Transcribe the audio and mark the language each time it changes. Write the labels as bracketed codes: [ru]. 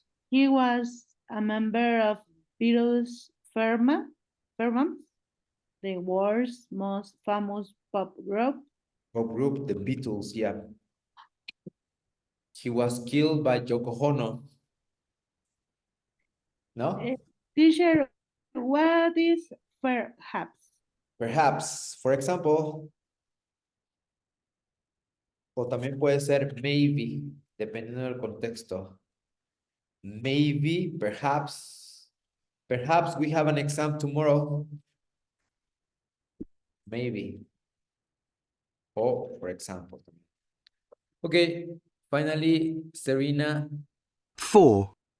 [en] He was a member of Beatles Fairmont, the world's most famous pop group. Pop group, the Beatles, yeah. He was killed by Yoko Ono. No? Teacher, what is perhaps? Perhaps, for example, [es] o también puede ser maybe, dependiendo del contexto. [en] Maybe, perhaps we have an exam tomorrow. Maybe. Or, for example. Okay, finally, Serena. 4.